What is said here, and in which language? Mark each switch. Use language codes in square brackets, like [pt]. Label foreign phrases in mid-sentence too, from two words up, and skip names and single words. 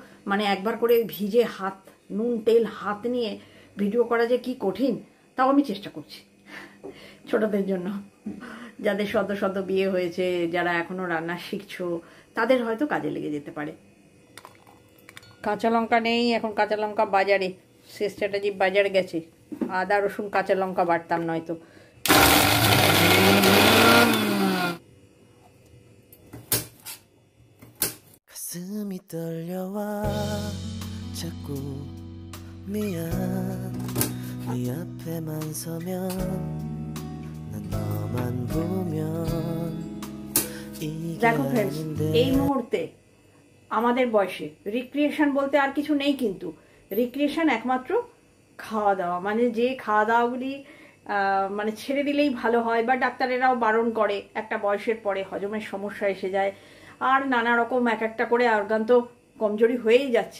[bn] মানে একবার করে ভিজে হাত, নুন তেল হাত নিয়ে ভিডিও করা যে কি কঠিন, তাও আমি চেষ্টা করছি ছোটদের জন্য। যাদের সদ্য সদ্য বিয়ে হয়েছে, যারা এখনো রান্না শিখছো, তাদের হয়তো কাজে লেগে যেতে পারে। কাঁচা লঙ্কা নেই এখন, কাঁচা লঙ্কা বাজারে শেষ চ্যাটার্জি বাজারে গেছে, আদা রসুন কাঁচা লঙ্কা বাটতাম নয়তো। [ko] 가슴이 떨려와 자꾸 미안 네 앞에만 서면 난 너만 보면 이게 [bn] দেখো ফ্রেন্ডস, এই [ko] 아닌데 [bn] মুহূর্তে আমাদের বয়সে রিক্রিয়েশন বলতে আর কিছু নেই, কিন্তু রিক্রিয়েশন একমাত্র খাওয়া দাওয়া। মানে যে খাওয়া দাওয়াগুলি মানে ছেড়ে দিলেই ভালো হয়, বা ডাক্তারেরাও বারণ করে, একটা বয়সের পরে হজমের সমস্যা এসে যায়, আর নানা রকম এক একটা করে অর্গান তো কমজোরি হয়েই যাচ্ছে।